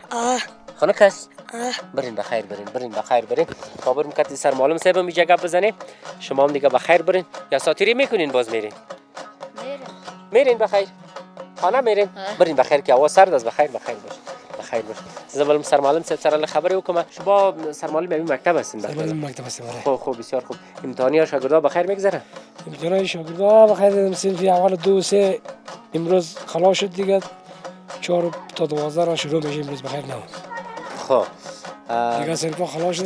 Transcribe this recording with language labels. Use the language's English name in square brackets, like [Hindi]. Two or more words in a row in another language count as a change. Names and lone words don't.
[Persian] خانه کس؟ برین بخیر برین بخیر برین. خبر میکردی سر معلم صاحب میجا گپ بزنه. شما هم دیگه بخیر برین یا ساتیری میکنین باز میرین؟ میرین بخیر. خانه میرین؟ برین بخیر که هوا سرد است. بخیر باش. [Pashto] بخیر باش. زمالم سر معلم صاحب سره خبری وکم. [Persian] شما سر معلم همین مکتب هستین؟ سر مکتب هستیم. خب بسیار خوب. امتحانی شاگردا بخیر میگذره؟ امتحان شاگردا بخیر. سنف اول 2 3 امروز خلاص شد دیگه. 4 تا 12 را شروع میشه امروز بخیر نه. خب دیگه سنفا خلاص شد.